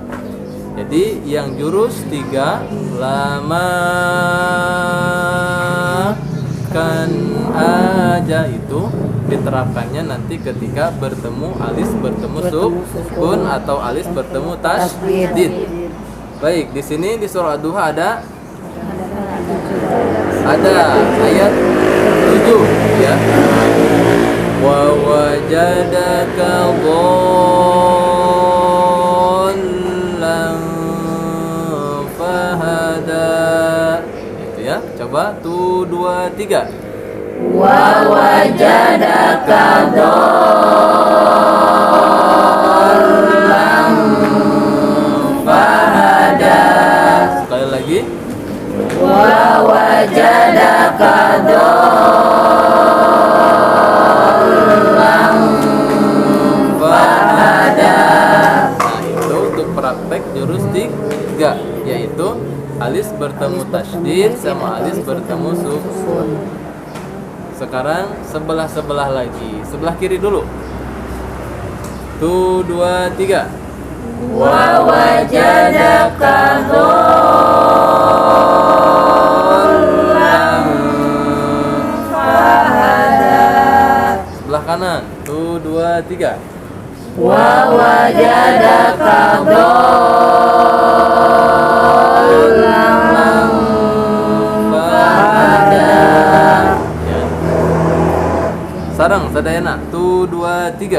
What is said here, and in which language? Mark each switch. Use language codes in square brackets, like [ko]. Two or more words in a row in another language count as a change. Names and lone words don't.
[id] Jadi yang jurus 3 lamakan aja itu diterapkannya nanti ketika bertemu alis bertemu sukun atau alis bertemu tasydid. Baik, di sini di surah Ad-Duha ada ayat 7 ya. [ar] ووجدك ضالا فهدى. [id] Itu ya. Coba 1, 2, 3. [ar] ووجدك ضالا فهدى. [id] Sekali lagi. [ar] ووجدك ضالا فهدى. [id] Nah, itu untuk praktek jurus 3, yaitu alis bertemu tasydid sama alis bertemu sukun. Sekarang sebelah lagi. Sebelah kiri dulu. 1, 2, 3. [ar] ووجدك ضالا فهدى. [id] Sebelah kanan. 1, 2, 3. [ar] ووجدك ضالا فهدى. [id] Ya. [su] Sarang sadayana. [id] 1, 2, 3.